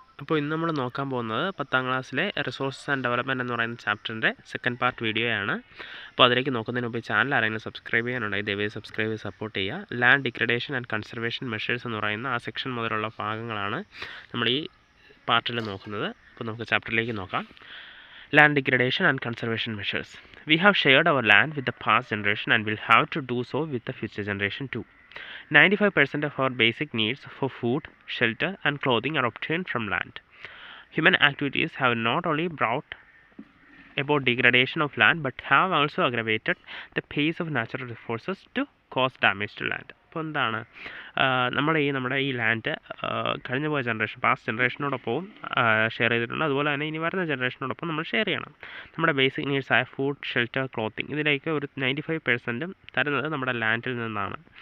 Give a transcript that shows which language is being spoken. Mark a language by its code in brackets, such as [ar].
[ml] അപ്പോൾ ഇന്ന് നമ്മൾ നോക്കാൻ പോകുന്നത് 10ാം ക്ലാസ്സിലെ റിസോഴ്സസ് ആൻഡ് ഡെവലപ്മെൻറ്റ് എന്ന് പറയുന്ന ചാപ്റ്ററിൻ്റെ സെക്കൻഡ് പാർട്ട് വീഡിയോയാണ്. അപ്പോൾ അതിലേക്ക് നോക്കുന്നതിന് മുമ്പ് ചാനൽ ആരെങ്കിലും സബ്സ്ക്രൈബ് ചെയ്യാനുണ്ടെങ്കിൽ ദയവായി സബ്സ്ക്രൈബ് ചെയ്ത് സപ്പോർട്ട് ചെയ്യുക. Land degradation and conservation measures എന്ന് പറയുന്ന ആ സെക്ഷൻ മുതലുള്ള ഭാഗങ്ങളാണ് നമ്മൾ ഈ പാർട്ടിൽ നോക്കുന്നത്. അപ്പോൾ നമുക്ക് ചാപ്റ്ററിലേക്ക് നോക്കാം. [en] Land degradation and conservation measures. We have shared our land with the past generation and will have to do so with the future generation too. 95% of our basic needs for food, shelter and clothing are obtained from land. Human activities have not only brought about degradation of land but have also aggravated the pace of natural resources to cause damage to land. [ml] അപ്പോൾ എന്താണ് നമ്മുടെ ഈ land കഴിഞ്ഞ പോയ generation past ജനറേഷനോടൊപ്പം share ചെയ്തിട്ടുണ്ട്. അതുപോലെ തന്നെ ഇനി വരുന്ന ജനറേഷനോടൊപ്പം നമ്മൾ ഷെയർ ചെയ്യണം. നമ്മുടെ ബേസിക് നീഡ്സ് ആയ ഫുഡ്, ഷെൽട്ടർ, ക്ലോത്തിങ് ഇതിലേക്ക് ഒരു 95% തരുന്നത് നമ്മുടെ ലാൻഡിൽ നിന്നാണ്.